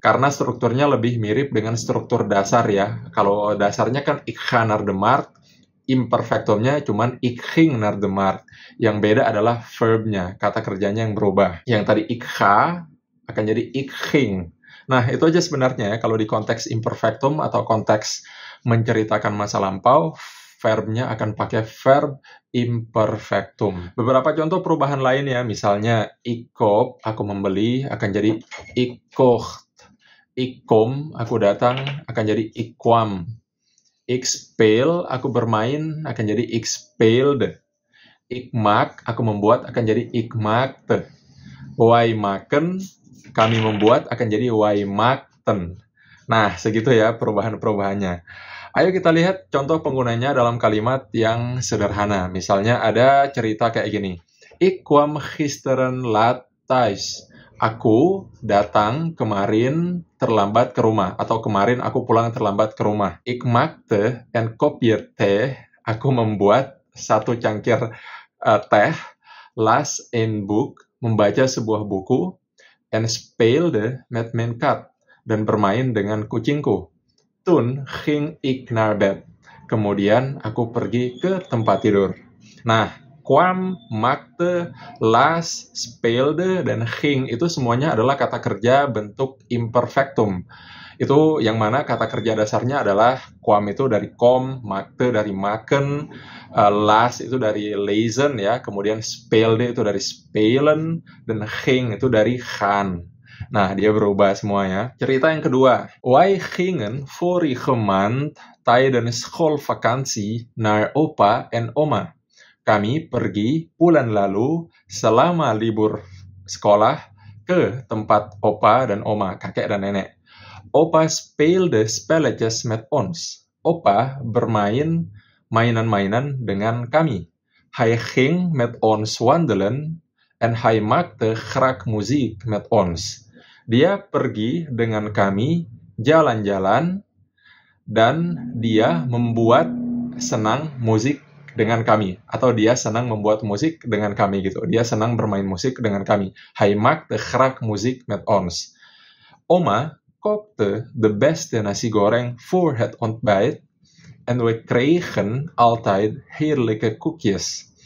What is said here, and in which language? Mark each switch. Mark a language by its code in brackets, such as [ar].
[id] Karena strukturnya lebih mirip dengan struktur dasar ya. Kalau dasarnya kan [nl] ik ga naar de markt, [id] imperfectumnya cuman [nl] ik ging naar de markt. [id] Yang beda adalah verbnya, kata kerjanya yang berubah. Yang tadi ik ga akan jadi ik ging. Nah, itu aja sebenarnya ya, kalau di konteks imperfectum atau konteks menceritakan masa lampau, verbnya akan pakai verb imperfectum. Beberapa contoh perubahan lain ya, misalnya ik koop, aku membeli, akan jadi ik kocht. Ik kom, aku datang, akan jadi ik kwam. Ik speel, aku bermain, akan jadi ik speelde. Ik maak, aku membuat, akan jadi ik maakte. Wij maken, kami membuat, akan jadi wij maak Garten. Nah, segitu ya perubahan-perubahannya. Ayo kita lihat contoh penggunanya dalam kalimat yang sederhana. Misalnya ada cerita kayak gini. [nl] Ik kwam gisteren laat thuis. [id] Aku datang kemarin terlambat ke rumah. Atau kemarin aku pulang terlambat ke rumah. [nl] Ik maakte een kopje thee. [id] Aku membuat satu cangkir teh. [nl] Las een boek. [id] Membaca sebuah buku. [nl] En speelde met mijn kat. [id] Dan bermain dengan kucingku. [nl] Toen ging ik naar bed. [id] Kemudian aku pergi ke tempat tidur. Nah, kwam, maakte, las, speelde, dan ging itu semuanya adalah kata kerja bentuk imperfectum. Itu yang mana kata kerja dasarnya adalah kwam itu dari kom, maakte dari maken, las itu dari lezen ya, kemudian speelde itu dari spelen, dan ging itu dari gaan. Nah, dia berubah semuanya. Cerita yang kedua. [nl] Wij gingen vorige maand tijdens schoolvakantie naar opa en oma. [id] Kami pergi bulan lalu selama libur sekolah ke tempat opa dan oma, kakek dan nenek. [nl] Opa speelde spelletjes met ons. [id] Opa bermain mainan-mainan dengan kami. [nl] Hij ging met ons wandelen en hij maakte graag muziek met ons. [id] Dia pergi dengan kami jalan-jalan dan dia membuat senang musik dengan kami. Atau dia senang membuat musik dengan kami gitu. Dia senang bermain musik dengan kami. [nl] Hij maakte graag muziek met ons. Oma kookte de beste nasi goreng voor het ontbijt. En we kregen altijd heerlijke koekjes.